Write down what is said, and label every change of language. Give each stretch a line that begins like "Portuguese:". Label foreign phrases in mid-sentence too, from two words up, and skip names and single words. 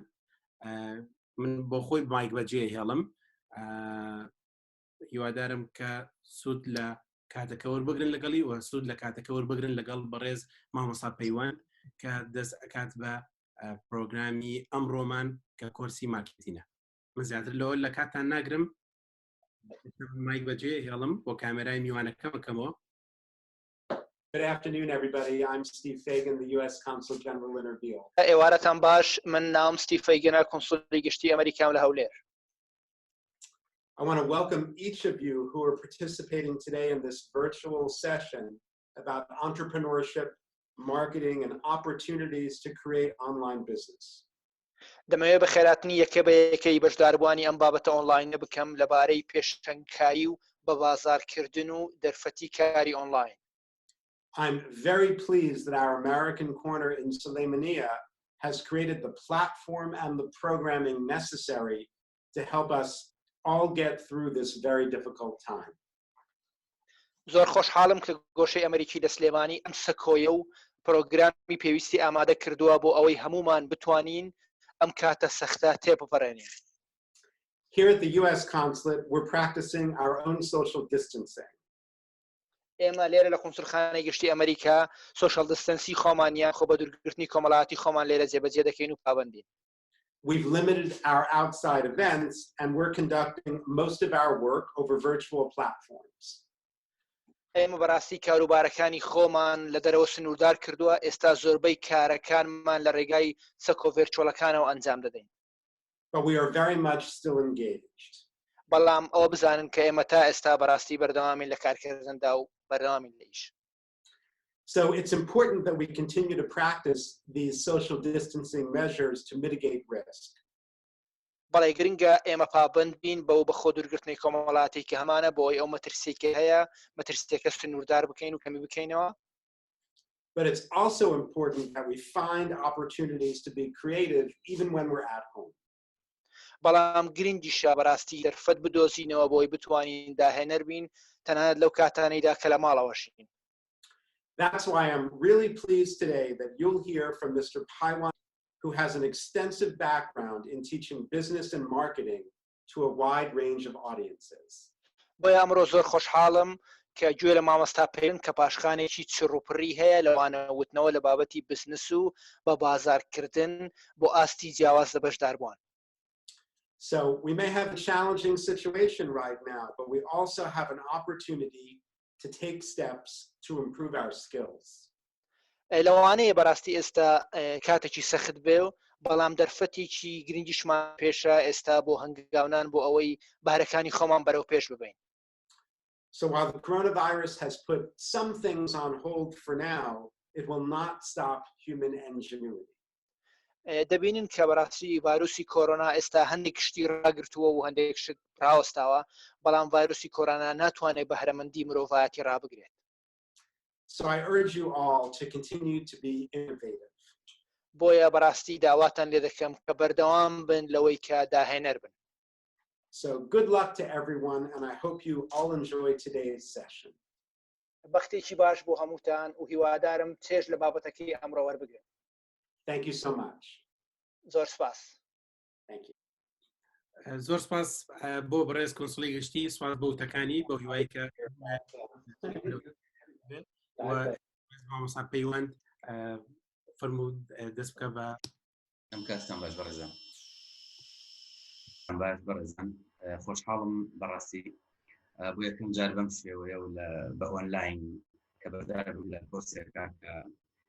Central Kurdish: من بۆ خۆی مایک بەجێ هێڵم، هیوادارم کە سوود لە کاتەکە وەربگرن لەگەڵی و سوود لە کاتەکە وەربگرن لەگەڵ بەڕێز مامۆستا پەیوەند کە دەست ئەکات بە پرۆگرامی ئەمڕۆمان کە کۆرسی مارکتینە. من زیاتر لەوە لە کاتتان ناگرم، مایک بەجێ هێڵم بۆ کامێرای میوانەکە بکەمەوە.
English: Good afternoon, everybody. I'm Steve Fagan, the U.S. Consul General in Erbil.
Central Kurdish: ئێوارەتان باش، من ناوم ستیڤ فەیگنە، کۆنسوڵی گشتی ئەمریکام لە هەولێر.
English: I want to welcome each of you who are participating today in this virtual session about entrepreneurship, marketing, and opportunities to create online business.
Central Kurdish: دەمەوێت بە خێراتنی یەکە بە یەکەی بەشداربوانی ئەم بابەتە ئۆنلاین بکەم لەبارەی پێشەنگکاری و بە بازارکردن و دەرفەتی کاری ئۆنلاین.
English: I'm very pleased that our American corner in Sulaymaniyah has created the platform and the programming necessary to help us all get through this very difficult time.
Central Kurdish: زۆر خۆشحاڵم کە گۆشەی ئەمریکی لە سلێمانی ئەم سەکۆیە و پرۆگرامی پێویستی ئامادە کردووە بۆ ئەوەی هەمومان بتوانین ئەم کاتە سەختە تێبپەڕێنین.
English: Here at the U.S. Consulate, we're practicing our own social distancing.
Central Kurdish: ئێمە لێرە لە قونسڵخانەی گشتی ئەمریکا
English: social distancing
Central Kurdish: خۆمانیان خۆ بە دوورگرتنی کۆمەڵاتی خۆمان لێرە جێبەجێ دەکەین و پابەندین.
English: We've limited our outside events and we're conducting most of our work over virtual platforms.
Central Kurdish: ئێمە بەڕاستی کاروبارەکانی خۆمان لە دەرەوە سنووردار کردووە، ئێستا زۆربەی کارەکانمان لە ڕێگای سەکۆ ڤێرچۆڵەکانەوە ئەنجام دەدەین.
English: But we are very much still engaged.
Central Kurdish: بەڵام ئەوە بزانن کە ئێمە تا ئێستا بەڕاستی بەردەوامین لە کارکردندا و بەردەوامین لە ئیش.
English: So it's important that we continue to practice these social distancing measures to mitigate risk.
Central Kurdish: بەڵێ گرنگە ئێمە پابند بین بەو بە خۆ دوورگرتنی کۆمەڵاتی کە هەمانە بۆی ئەو مەترسیەکە هەیە مەترسیەکە سنووردار بکەین و کەمی بکەینەوە.
English: But it's also important that we find opportunities to be creative even when we're at home.
Central Kurdish: بەڵام گرنگیشە بەڕاستی دەرفەت بدۆزینەوە بۆی بتوانین داهێنەر بین تەنانەت لەو کاتانەیدا کە لە ماڵەوەشین.
English: That's why I'm really pleased today that you'll hear from Mr. Paiwan, who has an extensive background in teaching business and marketing to a wide range of audiences.
Central Kurdish: بۆ ئەمڕۆ زۆر خۆشحاڵم کە گوێ لە مامۆستا پەیوەند کە پاشخانێکی چڕوپڕی هەیە لەوانە وتنەوە لە بابەتی بزنس و بە بازارکردن بۆ ئاستی جیاواز لە بەشداربووان.
English: So we may have a challenging situation right now, but we also have an opportunity to take steps to improve our skills.
Central Kurdish: لەوانەیە بەڕاستی ئێستا کاتێکی سەخت بێ و بەڵام دەرفەتێکی گرنگیشمان پێشە ئێستا بۆ هەنگاونان بۆ ئەوەی بارەکانی خۆمان بەرەو پێش ببین.
English: So while the coronavirus has put some things on hold for now, it will not stop human ingenuity.
Central Kurdish: دەبینن کە بەڕاستی ڤایرۆسی کۆرۆنا ئێستا هەندێک شتی ڕاگرتووە و هەندێک شت ڕاوەستاوە، بەڵام ڤایرۆسی کۆرۆنا ناتوانێت بەهرەمەندی مرۆڤایەتی ڕابگرێت.
English: So I urge you all to continue to be innovative.
Central Kurdish: بۆیە بەڕاستی داواتان لێ دەکەم کە بەردەوام بن لەوەی کە داهێنەر بن.
English: So good luck to everyone and I hope you all enjoy today's session.
Central Kurdish: بەختێکی باش بۆ هەمووتان و هیوادارم چێژ لە بابەتەکەی ئەمڕۆ وەربگرن.
English: Thank you so much.
Central Kurdish: زۆر سپاس.
English: Thank you.
Central Kurdish: زۆر سپاس بۆ بەڕێز کۆنسڵی گشتی، سپاس بۆ وتەکانی بۆ هیوای کە مامۆستا پەیوەند فەرموود دەست بکە بە ئەم کاستان باش بەڕێزان. باش بەڕێزان خۆشحاڵم بەڕاستی بۆ یەکەم جار بەم شێوەیە و بە ئۆنلاین کە بەردار بوو لە کۆرسێکە کە